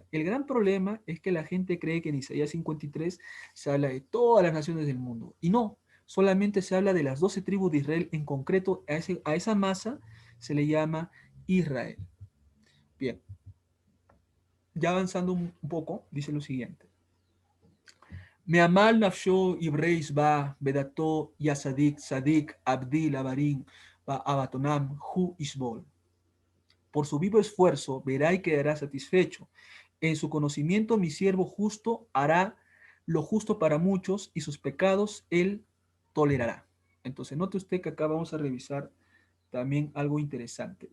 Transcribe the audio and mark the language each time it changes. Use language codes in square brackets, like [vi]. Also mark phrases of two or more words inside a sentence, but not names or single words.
[es] El gran problema es que la gente cree que en Isaías 53 se habla de todas las naciones del mundo. Y no, solamente se habla de las 12 tribus de Israel. En concreto, a esa masa se le llama Israel. Bien, ya avanzando un poco, dice lo siguiente. [he] מֵעֲמַל נַפְשׁוֹ יִרְאֶה יִשְׂבָּע בְּדַעְתּוֹ יַצְדִּיק צַדִּיק עַבְדִּי לָרַבִּים וַעֲוֺנֹתָם הוּא יִסְבֹּל. [es] Por su vivo esfuerzo verá y quedará satisfecho. En su conocimiento mi siervo justo hará lo justo para muchos y sus pecados él tolerará. Entonces note usted que acá vamos a revisar también algo interesante.